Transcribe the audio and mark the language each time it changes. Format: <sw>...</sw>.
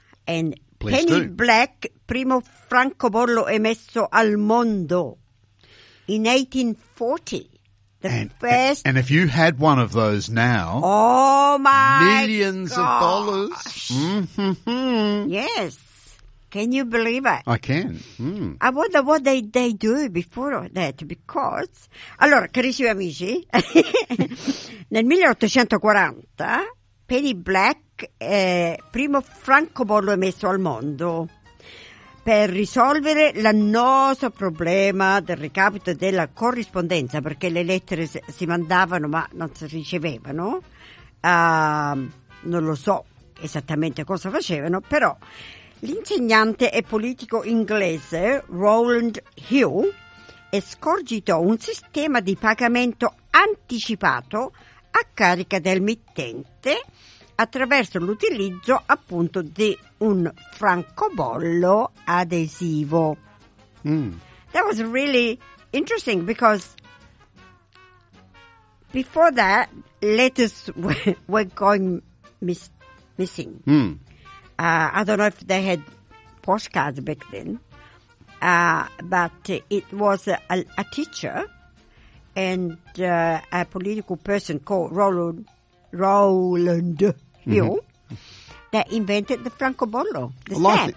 <it>And Penny Black, primo francobollo emesso al mondo in 1840.</it> <en>And if you had one of those now, millions of dollars. Yes. Can you believe it? I can. I wonder what they do before that, because...</en> <it>Allora, carissimi amici, nel 1840, Penny Black, primo francobollo emesso al mondo, per risolvere l'annoso problema del recapito della corrispondenza, perché le lettere si mandavano ma non si ricevevano, non lo so esattamente cosa facevano, però... L'insegnante e politico inglese Rowland Hill escogitò un sistema di pagamento anticipato a carica del mittente attraverso l'utilizzo appunto di un francobollo adesivo.</it> <en>That was really interesting because before that letters were going missing. I don't know if they had postcards back then, but it was a teacher and a political person called Roland Hill that invented the francobollo, the stamp.</en>